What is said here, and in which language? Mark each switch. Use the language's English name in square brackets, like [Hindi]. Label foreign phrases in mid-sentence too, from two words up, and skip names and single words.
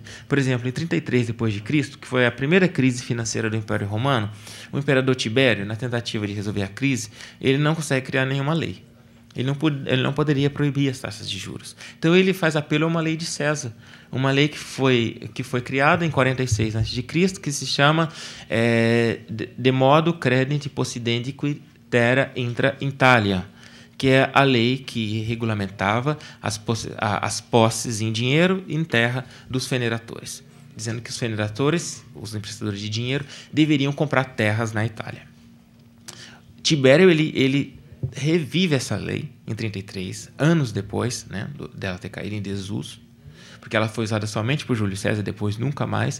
[Portuguese] Por exemplo, em 33 d.C., que foi a primeira crise financeira do Império Romano, o imperador Tibério, na tentativa de resolver a crise, ele não consegue criar nenhuma lei. Ele não poderia proibir as taxas de juros. Então ele faz apelo a uma lei de César, uma lei que foi criada em 46 a.C., que se chama [Latin] De modo credit possidendi terra intra Italia, [Portuguese] que é a lei que regulamentava as posses em dinheiro e em terra dos feneratores, dizendo que os feneratores, os emprestadores de dinheiro, deveriam comprar terras na Itália. Tibério ele revive essa lei em 33, anos depois, né, dela ter caído em desuso, porque ela foi usada somente por Júlio César, depois nunca mais.